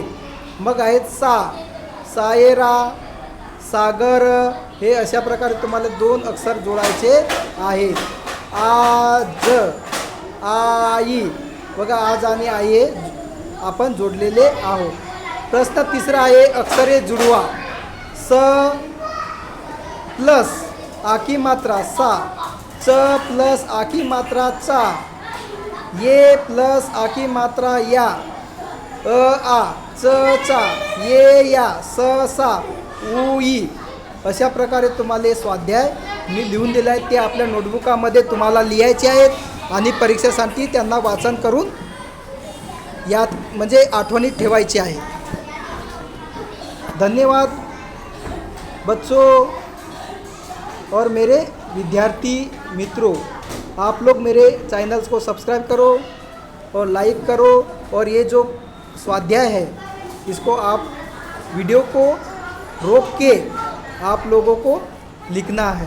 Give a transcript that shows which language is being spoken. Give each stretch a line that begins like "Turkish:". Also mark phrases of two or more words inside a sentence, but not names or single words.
Marathi: मग आहेत सा, सायरा, सागर. हे अशा प्रकारे तुम्हाला 2 अक्षर जोडायचे आहेत. आज, आई. बघा, आज आणि आई हे आपण जोडलेले आहोत. प्रश्न तिसरा आहे, अक्षरे जुळवा. स प्लस आकी मात्रा सा, च प्लस आकी मात्रा चा, ये प्लस आकी मात्रा या, आ, च चा, ये या, स सा, उ ई. अशा प्रकारे तुम्हाला स्वाध्याय मी लिहून दिला आहे. ते आपल्या नोटबुकामध्ये तुम्हाला लिहायचे आहेत आणि परीक्षेसाठी त्यांना वाचन करून यात म्हणजे आठवणीत ठेवायचे आहे.
Hindi: धन्यवाद बच्चों और मेरे विद्यार्थी मित्रों. आप लोग मेरे चैनल्स को सब्सक्राइब करो और लाइक करो. और ये जो स्वाध्याय है इसको आप वीडियो को रोक के आप लोगों को लिखना है.